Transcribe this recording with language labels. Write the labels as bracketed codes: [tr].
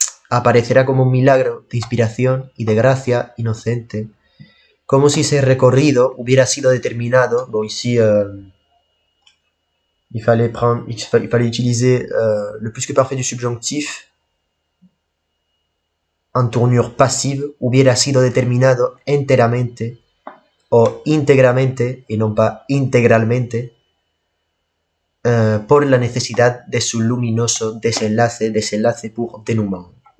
[es] Aparecerá como un milagro de inspiración y de gracia inocente, como si ese recorrido hubiera sido determinado. [fr] Bon, ici, il fallait utiliser le plus que parfait du subjonctif en tournure passive, [es] hubiera sido determinado enteramente o íntegramente [fr] et non pas intégralement. [es] por la necesidad de su luminoso desenlace [fr] pour dénouement.